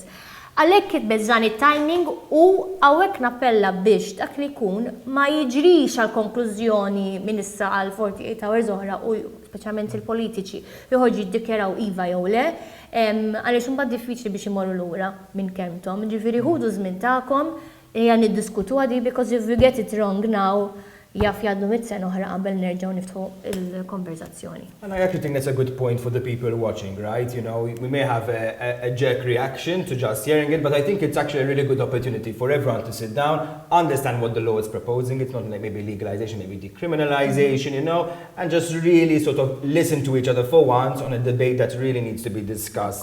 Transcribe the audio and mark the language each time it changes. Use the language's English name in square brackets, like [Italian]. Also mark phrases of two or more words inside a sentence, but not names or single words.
[Maltese] Għalhekk kitbet dan it-timing u hawnhekk nappella biex dak li jkun ma jiġrix għal konklużjoni minn issa għal 48 hours oħra u speċjalment il-politiċi joħorġu jiddikjaraw iva jew le, għaliex imbagħad diffiċli biex imorru lura minn kelmthom. Ġifieri ħudu żmien tagħkom ejja niddiskutu għadi [English] because if we get it wrong now [Maltese] jaf jgħaddu mit-sena oħra qabel nerġgħu niftħu il-konverzazzjoni. [English] And I actually think that's a good point for the people watching, right? We may have a jerk reaction to just hearing it, but I think it's actually a really good opportunity for everyone to sit down, understand what the law is proposing. It's not like maybe legalization, maybe decriminalization, and just really sort of listen to each other for once on a debate that really needs to be discussed.